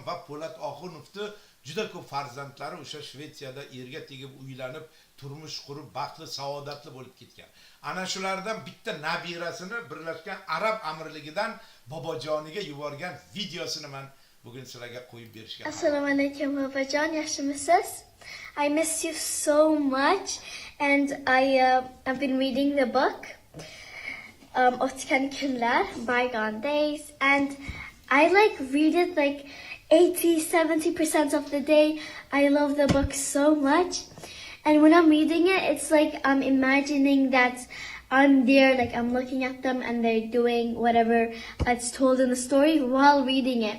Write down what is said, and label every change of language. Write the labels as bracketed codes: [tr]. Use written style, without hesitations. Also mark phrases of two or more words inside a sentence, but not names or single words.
[uz] Va Po'lat Oxunovni juda ko'p farzandlari o'sha Shvetsiyada erga tegib, uylanib, turmush qurib, baxtli, saodatli bo'lib ketgan. Ana shulardan bitta nabirasini Birlashgan Arab Amirligidan bobojoniga yuborgan videosini men bugun sizlarga qo'yib berishga. Assalomu alaykum babajon, yaxshimisiz? [en] I miss you so much, and I've been reading the book O'tgan kunlar, Bygone Days, and I read it 80-70% of the day. I love the book so much, and when I'm reading it, it's like I'm imagining that I'm there, I'm looking at them and they're doing whatever it's told in the story while reading it.